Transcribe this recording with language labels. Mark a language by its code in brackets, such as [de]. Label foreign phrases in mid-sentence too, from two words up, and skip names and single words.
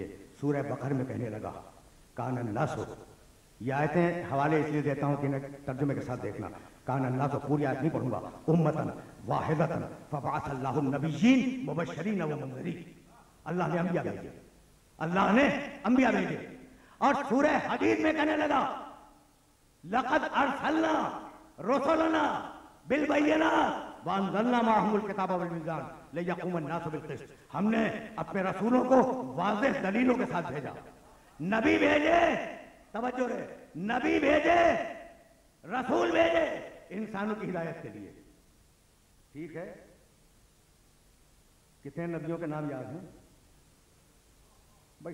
[hi] सूरह बकर में कहने लगा, [ar] كان الناس [hi] हो। ये आयतें हवाले इसलिए देता हूं कि इन्हें तर्जुमे के साथ देखना। [ar] كان الله [hi] तो पूरी आयत नहीं पढ़ूंगा, [ar] أمة واحدة فبعث الله النبيين مبشرين ومنذرين. [hi] अल्लाह ने अंबिया भेजे, अल्लाह ने अंबिया भेजे। और सूरह हदीद में कहने लगा [ar] لقد أرسلنا رسلنا بالبينات وأنزلنا معهم الكتاب والميزان ليقوم الناس بالقسط. [hi] हमने अपने रसूलों को वाज़ेह दलीलों के साथ भेजा, नबी भेजे, तवज्जो रे, नबी भेजे, रसूल भेजे इंसानों की हिदायत के लिए। ठीक है, कितने नबियों के नाम याद हैं भाई?